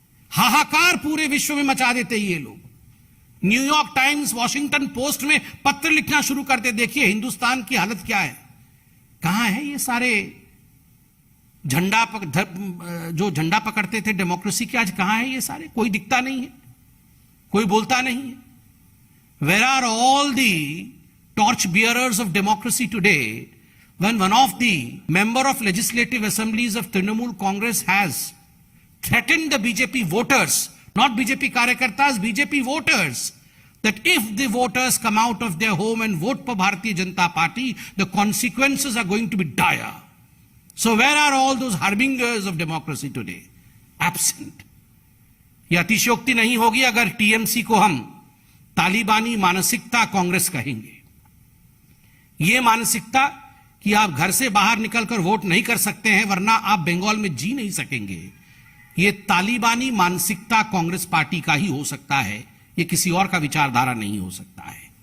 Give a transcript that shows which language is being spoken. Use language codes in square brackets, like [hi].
[hi] हाहाकार पूरे विश्व में मचा देते ये लोग। न्यूयॉर्क टाइम्स, वॉशिंगटन पोस्ट में पत्र लिखना शुरू करते। देखिए हिंदुस्तान की हालत क्या है। कहां है ये सारे जो झंडा पकड़ते थे डेमोक्रेसी के, आज कहां है ये सारे? कोई दिखता नहीं है, कोई बोलता नहीं है। [en] Where are all the torch bearers of democracy today when one of the member of legislative assemblies of Trinamool Congress has threatened the BJP voters, not BJP karyakartas, BJP voters, that if the voters come out of their home and vote for Bharatiya Janata Party, the consequences are going to be dire. So where are all those harbingers of democracy today? Absent. [hi] यह अतिशयोक्ति नहीं होगी अगर TMC को हम तालिबानी मानसिकता कांग्रेस कहेंगे। यह मानसिकता कि आप घर से बाहर निकलकर वोट नहीं कर सकते हैं वरना आप बंगाल में जी नहीं सकेंगे, यह तालिबानी मानसिकता कांग्रेस पार्टी का ही हो सकता है, यह किसी और का विचारधारा नहीं हो सकता है।